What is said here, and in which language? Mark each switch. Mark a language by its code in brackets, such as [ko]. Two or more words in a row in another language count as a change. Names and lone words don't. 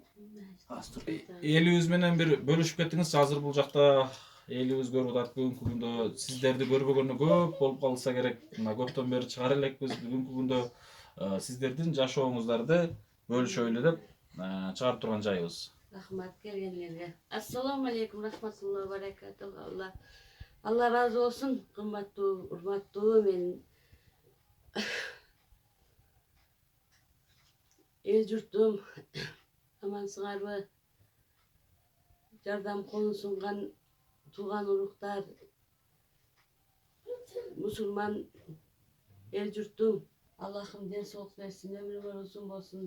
[ky] Элибиз менен бир бөлүшүп кеттиңиз. Азыр бул жакта элибиз көрүп атат. Бүгүнкү күндө сиздерди көрбөгөнү көп болуп калса керек. Мына көптөн бери чыгар элекпиз. Бүгүнкү күндө сиздердин жашооңуздарды бөлүшөлү деп чыгарып турган жайыбыз. Рахмат келгендерге. [ar] السلام عليكم ورحمة الله وبركاته. [ky] Алла разы болсун, кымбаттуу, урматтуу мен эл журтум амансыңарбы? Жардам колун сунган тууган уруктар, мусулман эл журтум, Аллахым ден соолук берсин, өмүрүңөр узун болсун.